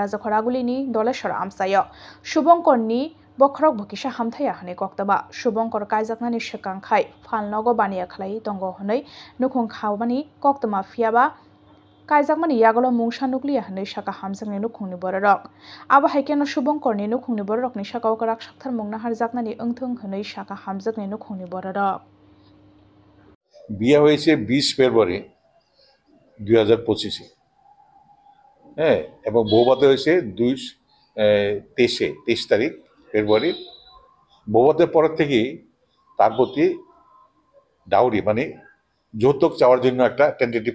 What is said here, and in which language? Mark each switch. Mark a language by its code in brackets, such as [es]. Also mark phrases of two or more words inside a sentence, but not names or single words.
[trp] jokharaguli ni dole sonam sayo Shubhankar ni Bokrok bukisa hamthaya hane koktaba Shubhankar kaijaknani shikangkhai phalnogo baniya khlai tongo honei nukhung khawbani koktama phiaba kaijakmani yagolo mungsa nukliya hane shaka hamjakni nukhungni borok abo haikeno Shubhankar ni nukhungni borok ni shaka okrak sakthar mungna harjaknani engthung honei shaka hamjakni nukhungni borok [bn] বিয়ে হয়েছে 20 ফেব্রুয়ারি 2025 হ্যাঁ এবং বৌভাত হয়েছে 23 তারিখ ফেব্রুয়ারি বৌভাতের পর থেকে তার প্রতি ডাউরি মানে যৌতুক চাওয়ার জন্য একটা টেন্টেটিভ